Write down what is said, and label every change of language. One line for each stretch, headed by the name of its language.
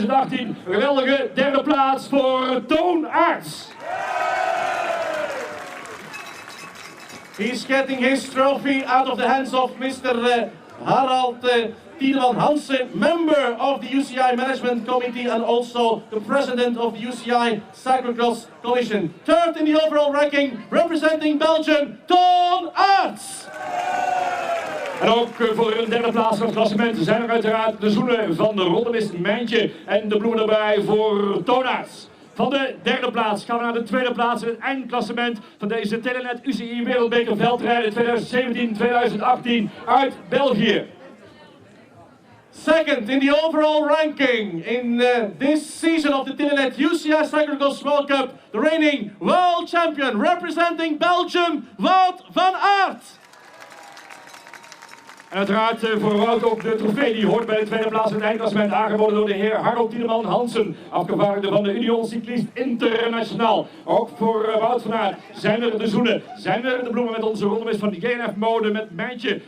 Dutch: Een geweldige derde plaats voor Toon Aerts.
English: He's getting his trophy out of the hands of Mr. Harald Tiedeman Hansen, member of the UCI Management Committee and also the president of the UCI Cyclo-cross Commission. Third in the overall ranking, representing Belgium, Toon Aerts.
Dutch: En ook voor een derde plaats van het klassement zijn er uiteraard de zoenen van de Rotterdamse Mijntje en de bloemen erbij voor Toon Aerts. Van de derde plaats gaan we naar de tweede plaats in het eindklassement van deze Telenet UCI Wereldbeker veldrijden 2017-2018 uit België.
English: Second in the overall ranking in this season of the Telenet UCI Cyclo-cross World Cup, the reigning world champion representing Belgium, Wout van Aert.
Dutch: En uiteraard voor Wout ook de trofee die hoort bij de tweede plaats in het eindklassement, aangeboden door de heer Harold Tiedeman Hansen, afgevaardigde van de Union Cycliste Internationaal. Ook voor Wout van Aert zijn er de zoenen, zijn er de bloemen met onze rondemis van de GNF mode met Mijntje.